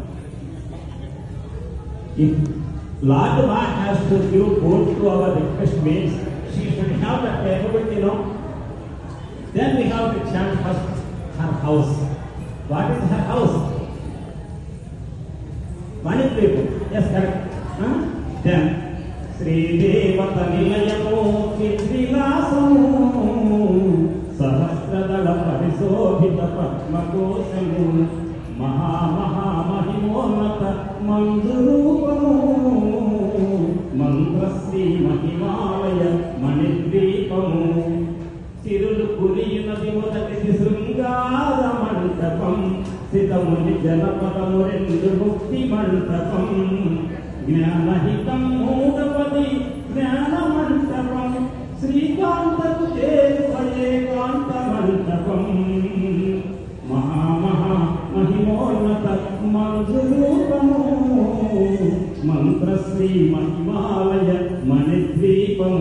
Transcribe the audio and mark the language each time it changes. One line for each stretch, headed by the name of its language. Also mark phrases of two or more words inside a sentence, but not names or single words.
English: If Lord Ma has to give boon to our request means she should have that capability, then we have to chant first her house. What is her house? Many people. Yes, correct.
Telugu: Then శ్రీ దేవత నిలయమో చిత్రిలాసము సహస్రదళ పరిశోభిత పద్మకోశము మహా మహా మహిమోన్నత మందురూపము మంద్రశ్రీ మహిమాలయ మణిద్వీపము సిరులు పురియునటి మొదటి శృంగార మంటపం సీతముని జనపదము రెండు ముక్తి మంటపం జ్ఞానహితం మూఢపది జ్ఞాన మంటపం శ్రీకాంతకు ఏకాంత మంటపం మహామహా మహిమోన్నత మంజురూపము మంత్రశ్రీ మహిమాలయ మణిద్వీపము.